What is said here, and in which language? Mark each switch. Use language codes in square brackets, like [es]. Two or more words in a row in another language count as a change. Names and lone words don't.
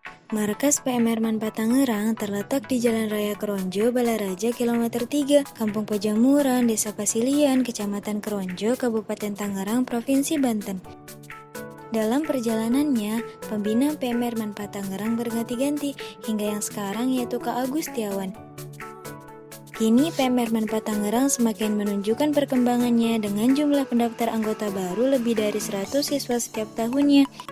[id] Markas PM Manpa Tangerang terletak di Jalan Raya Keronjo, Balaraja, Kilometer 3, Kampung Pajamuran, Desa Pasilian, Kecamatan Keronjo, Kabupaten Tangerang, Provinsi Banten. Dalam perjalanannya, pembina PM Manpa Tangerang berganti-ganti hingga yang sekarang yaitu Kak Agus Setiawan. Kini PM Manpa Tangerang semakin menunjukkan perkembangannya dengan jumlah pendaftar anggota baru lebih dari 100 siswa setiap tahunnya.